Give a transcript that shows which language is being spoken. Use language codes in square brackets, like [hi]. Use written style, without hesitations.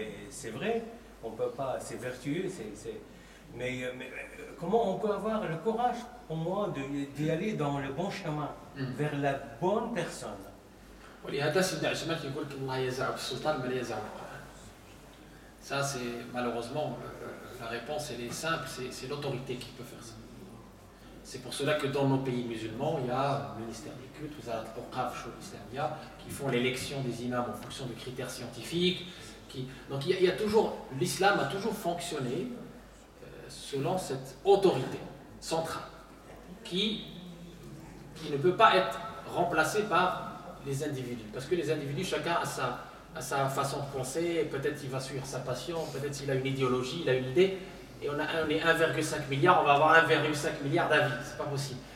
[fr] C'est vrai, on peut pas, c'est vertueux, mais comment on peut avoir le courage, pour moi, d'y aller dans le bon chemin, vers la bonne personne? [ar] ولهذا سيدنا عثمان كيقول لك الله يزع بالسلطان ما لا يزع بالقرآن. [fr] Ça c'est malheureusement la réponse elle est simple, c'est l'autorité qui peut faire ça. C'est pour cela que dans nos pays musulmans, il y a le ministère des cultes, vous avez l'Awqaf Islamia, qui font l'élection des imams en fonction de critères scientifiques. Donc il y a toujours, l'islam a toujours fonctionné selon cette autorité centrale qui ne peut pas être remplacée par les individus, parce que les individus, chacun a sa façon de penser, peut-être il va suivre sa passion, peut-être il a une idéologie, il a une idée, et on est 1,5 milliard, on va avoir 1,5 milliard d'avis, c'est pas possible.